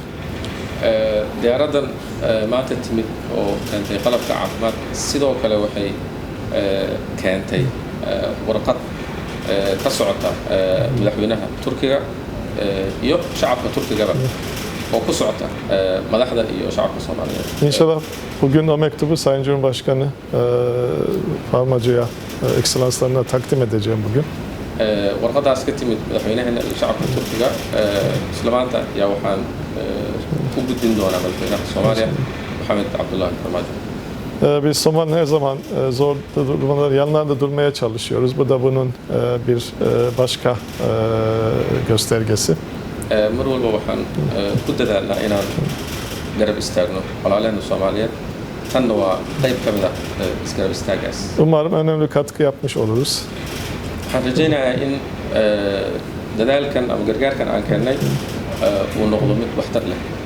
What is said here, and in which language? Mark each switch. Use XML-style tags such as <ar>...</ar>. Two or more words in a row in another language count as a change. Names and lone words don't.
<so>Diyaaradan maanta timid oo keentay qalabka caafimaad sidoo kale waxay keentay warqad ka socota madaxweynaha Turkiga iyo shacabka Turkigaba oo ku socota madaxda iyo shacabka Soomaaliyeed.</so> <tr>İnşallah bugün o mektubu Sayın Cumhurbaşkanı Farmacı'ya, ekselanslarına takdim edeceğim bugün.</tr> <so>Warqadaas ka timid madaxweynaheena iyo shacabka Turkiga isla maanta yaa waxaan u gudbin doonaa madaxweynaha Soomaaliya Maxamed Cabdullaahi Farmaajo.</so> <tr>Biz Somali'nin her zaman zor durumlarda yanlarında durmaya çalışıyoruz. Bu da bunun bir başka göstergesi.</tr> <so>Mar walba waxaan ku dadaalnaa inaan garab istaagno walaalaheenna Soomaaliyeed. Tanna waa qayb ka mid ah isgarab istaagaas.</so> <tr>Umarım önemli katkı yapmış oluruz.</tr> <so>Waxaan rajaynayaa in dadaalkan ama gargaarkan aan keennay uu noqdo mid waxtar leh.</so>